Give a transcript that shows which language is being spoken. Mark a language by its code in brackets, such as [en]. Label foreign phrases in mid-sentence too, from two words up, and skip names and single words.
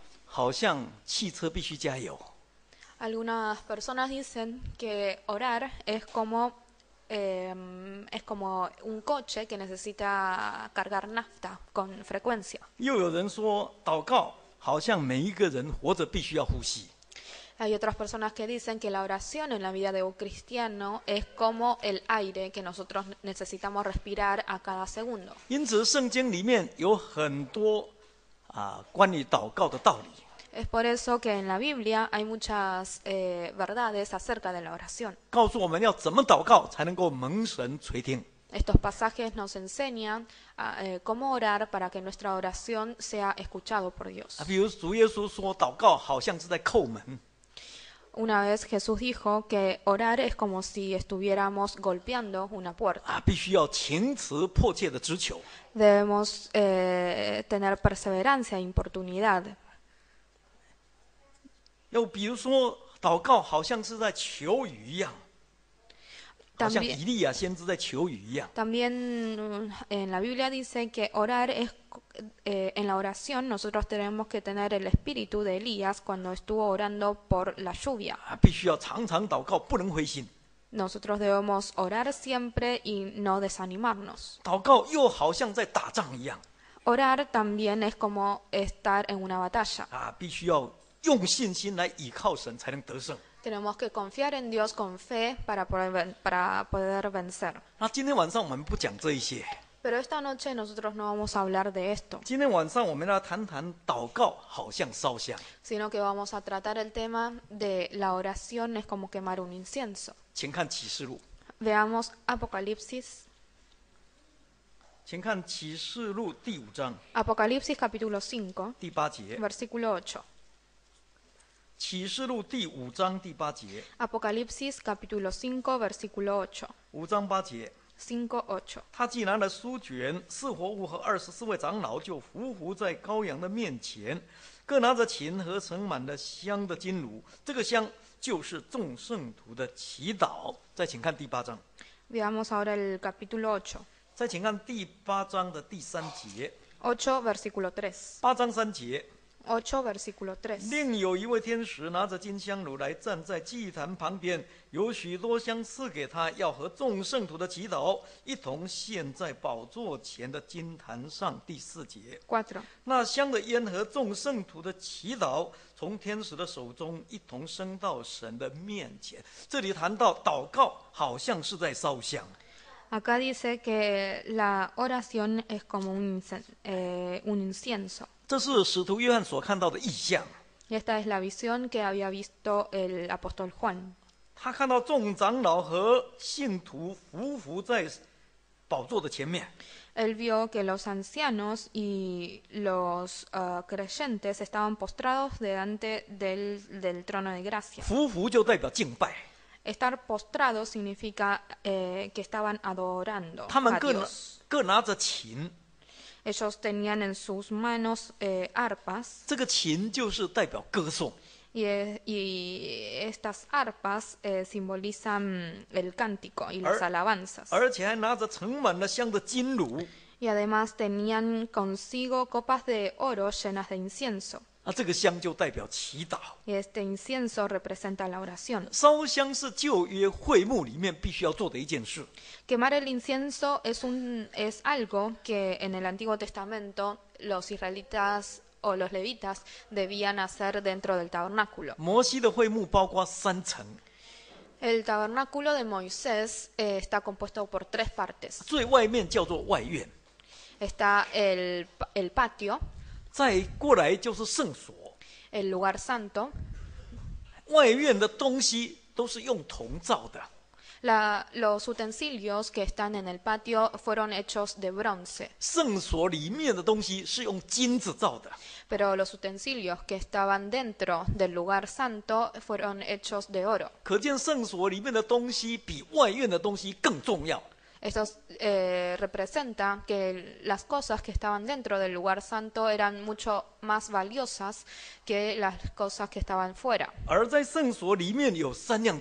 [zh] 好像汽车必须加油， [es] Algunas personas dicen que orar es como un coche que necesita cargar nafta con frecuencia. [zh] 又有人说祷告好像每一个人活着必须要呼吸。 [es] Hay otras personas que dicen que la oración en la vida de un cristiano es como el aire que nosotros necesitamos respirar a cada segundo. [zh] 因此，圣经里面有很多关于祷告的道理。 [es] Es por eso que en la Biblia hay muchas verdades acerca de la oración. [zh] 告诉我们要怎么祷告才能够蒙神垂听。 [es] Estos pasajes nos enseñan cómo orar para que nuestra oración sea escuchado por Dios. [zh] 比如主耶稣说，祷告好像是在叩门。 [es] Una vez Jesús dijo que orar es como si estuviéramos golpeando una puerta. [zh] 必须要情辞迫切的直求。 [es] Debemos tener perseverancia e importunidad. [zh] 又比如说，祷告好像是在求雨一样，好像以利亚先知在求雨一样。 [es] También en la Biblia dice que orar es en la oración nosotros tenemos que tener el espíritu de Elías cuando estuvo orando por la lluvia. [zh] 必须要常常祷告，不能灰心。 [es] Nosotros debemos orar siempre y no desanimarnos. [zh] 祷告又好像在打仗一样， [es] Orar también es como estar en una batalla. [zh] 必须要用信心来倚靠神，才能得胜。 [es] Tenemos que confiar en Dios con fe para poder vencer. [zh] 那今天晚上我们不讲这一些， [es] Pero esta noche nosotros no vamos a hablar de esto, [zh] 今天晚上我们要谈谈祷告好像烧香。 [es] sino que vamos a tratar el tema de la oración es como quemar un incienso. [zh] 请看启示录， [es] Veamos Apocalipsis. [zh] 请看启示录第5章 [es] Apocalipsis capítulo 5, [zh] 第8节。 [es] versículo 8. [zh] 启示录第5章第8节， [es] Apocalipsis capítulo 5, versículo 8. [zh] 5 章8节。 [es] 5:8. [zh] 他既拿了书卷，四活物和24位长老就匍匐在羔羊的面前，各拿着琴和盛满了香的金炉。这个香就是众圣徒的祈祷。再请看第8章， [es] Veamos ahora el capítulo 8. [zh] 再请看第8章的第3节。 [es] 8, versículo 3. [zh] 8章3节， [es] 8, versículo 3. [zh] 另有一位天使拿着金香炉来站在祭坛旁边，有许多香赐给他，要和众圣徒的祈祷一同献在宝座前的金坛上。第4节， [es] 4. [zh] 那香的烟和众圣徒的祈祷从天使的手中一同升到神的面前。这里谈到祷告好像是在烧香， [es] Acá dice que la oración es como un incienso. [zh] 这是使徒约翰所看到的异象。 [es] Y esta es la visión que había visto el apóstol Juan. [zh] 他看到众长老和信徒匍匐在宝座的前面， [es] Él vio que los ancianos y los creyentes estaban postrados delante del trono de gracia. [zh] 匍匐就代表敬拜， [es] Estar postrado significa que estaban adorando [zh] 他们 [es] a [zh] 各 [es] Dios. [zh] 拿着琴， [es] Ellos tenían en sus manos arpas [zh] 这个琴就是代表歌颂。 [es] y estas arpas simbolizan el cántico y las alabanzas. [zh] 而且还拿着盛满了香的金炉， [es] Y además tenían consigo copas de oro llenas de incienso. [zh] 这个香就代表祈祷。 [es] Y este incienso representa la oración. [zh] 烧香是旧约会幕里面必须要做的一件事。 [es] Quemar el incienso es algo que en el Antiguo Testamento los israelitas o los levitas debían hacer dentro del tabernáculo. [zh] 摩西的会幕包括3层， [es] El tabernáculo de Moisés está compuesto por 3 partes. [zh] 最外面叫做外院， [es] Está el patio, [zh] 再过来就是圣所。 [es] el lugar santo. [zh] 外院的东西都是用铜造的， [es] Los utensilios que están en el patio fueron hechos de bronce, [zh] 圣所里面的东西是用金子造的。 [es] pero los utensilios que estaban dentro del lugar santo fueron hechos de oro. [zh] 可见圣所里面的东西比外院的东西更重要。 [es] Esto representa que las cosas que estaban dentro del lugar santo eran mucho más valiosas que las cosas que estaban fuera.